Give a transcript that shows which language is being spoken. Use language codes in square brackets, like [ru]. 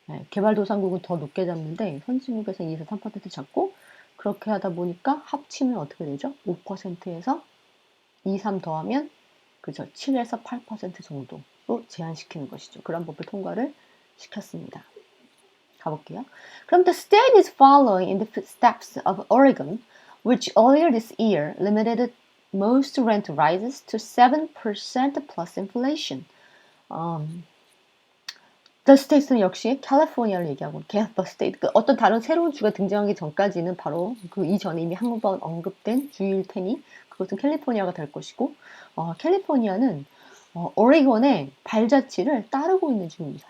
[ko] 개발도상국은 더 높게 잡는데 선진국에서 2에서 3% 잡고 그렇게 하다 보니까 합치면 어떻게 되죠? 5%에서 2, 3 더하면 그죠? 7에서 8% 정도로 제한시키는 것이죠. 그런 법을 통과를 시켰습니다. 가볼게요. 그럼 [en] the state is following in the footsteps of Oregon, which earlier this year limited most rent rises to 7% plus inflation. [ko] The States는 역시 캘리포니아를 얘기하고 The State, 그 어떤 다른 새로운 주가 등장하기 전까지는 바로 그 이전에 이미 한 번 언급된 주일 테니 그것은 캘리포니아가 될 것이고 캘리포니아는 오레곤의 발자취를 따르고 있는 중입니다.